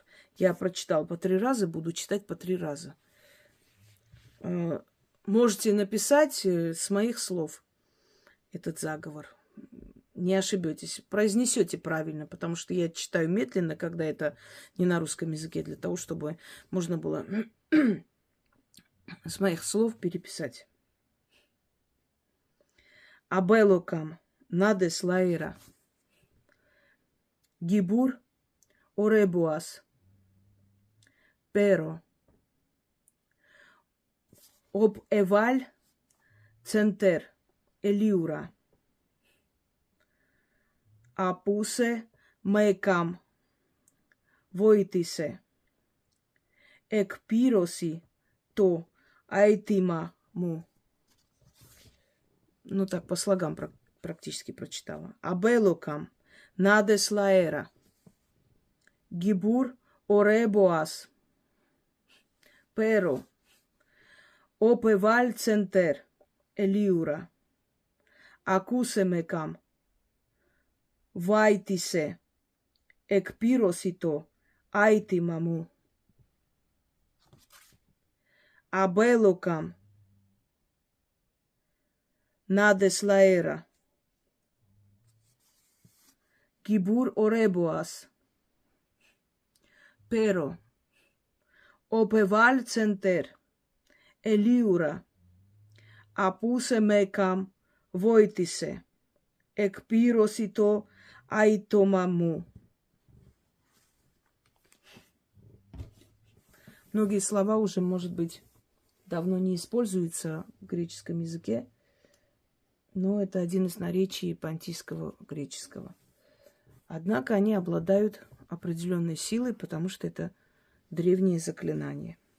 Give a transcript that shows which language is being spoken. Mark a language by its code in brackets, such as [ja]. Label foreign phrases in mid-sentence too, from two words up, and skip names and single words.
[ru] Я прочитал по 3 раза, буду читать по 3 раза. Можете написать с моих слов этот заговор. Не ошибетесь. Произнесете правильно, потому что я читаю медленно, когда это не на русском языке, для того, чтобы можно было с моих слов переписать. Абелокам надес лаира. Гибур оребуас. Перо. Об эваль центер элиура. Апусе мекам войтисе. [el] Εκπύρωσι το αίτημα μου. [ru] Ну так по слогам практически прочитала. Абелокам надес лаэра. Гибур оребуас. Перо. Опеваль центер элиура. Акусе мекам вайтисе. [el] Εκπύρωσιτο άιτιμα μου. Αμπέλοκαμ νάδες λαέρα. Κιμπούρ ορέμποας. Πέρο. Οπεβάλ τσεντέρ. Ελίουρα. Απούσε μεκαμ βόητισε. Εκπύρωσιτο άιτομα μου. [ru] Многие слова уже, может быть, давно не используются в греческом языке, но это один из наречий понтийского греческого. Однако они обладают определенной силой, потому что это древние заклинания.